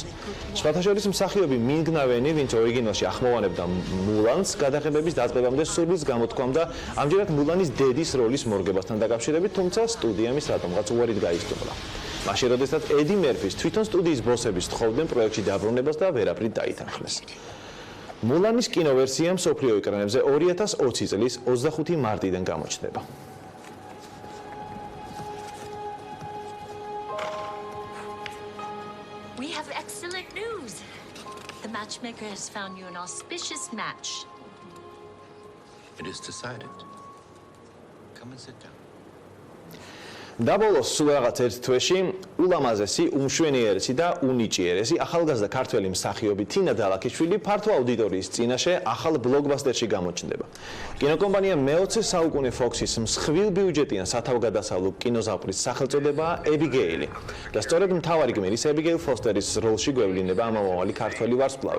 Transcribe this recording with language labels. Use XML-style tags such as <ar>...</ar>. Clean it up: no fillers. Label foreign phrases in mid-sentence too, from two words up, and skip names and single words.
<ka>სხვათა შორის მსახიობი მინგნავენი, ვინც ორიგინალში ახმოვანებდა მულანს, გადაღებების დაწყებამდე სურვილს გამოთქვამდა ამჯერად მულანის დედის როლის მორგებასთან დაკავშირებით, თუმცა სტუდიამ ის რატომღაც უარით გაისტუმრა. მაშინ როდესაც ედი მერფის თვითონ სტუდიის ბოსები სთხოვდნენ პროექტში დაბრუნებას და ვერაფრით დაითანხმეს. მულანის კინოვერსია მსოფლიო ეკრანებზე 2020 წლის 25 მარტიდან გამოჩნდება.</ka> <en>We have excellent news. The matchmaker has found you an auspicious match. It is decided. Come and sit down.</en> <ka>დაბოლოს სულ რაღაც ერთ თვეში ულამაზესი, უმშვენიერესი და უნიჭიერესი ახალგაზრდა ქართველი მსახიობი თინა დალაქიშვილი ფართო აუდიტორიის წინაშე ახალ ბლოკბასტერში გამოჩნდება. კინოკომპანია მე-20 საუკუნე Fox-ის მსხვილბიუჯეტიან სათავგადასავლო კინოზავყრის სახელწოდებაა ებიგეილი და სწორედ მთავარი გმირის ებიგეილ ფოსტერის როლში გვევლინება ამავალი ქართველი ვარსკვლავი.</ka>